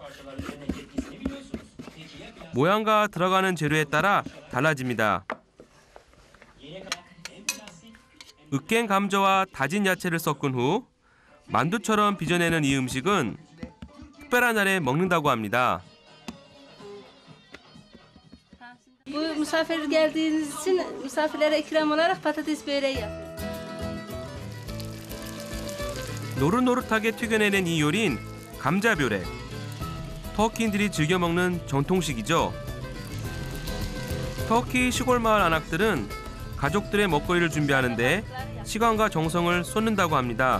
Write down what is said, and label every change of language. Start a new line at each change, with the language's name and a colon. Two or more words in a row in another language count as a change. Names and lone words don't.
Korean: 모양과 들어가는 재료에 따라 달라집니다. 으깬 감자와 다진 야채를 섞은 후 만두처럼 빚어내는 이 음식은 특별한 날에 먹는다고 합니다.
Turkish: Bu misafir geldiğiniz için misafirlere ikram olarak patates böreği yapıyoruz.
Korean: 노릇노릇하게 튀겨내는 이 요리는 감자벼렉. 터키인들이 즐겨 먹는 전통식이죠. 터키 시골 마을 안악들은 가족들의 먹거리를 준비하는데 시간과 정성을 쏟는다고 합니다.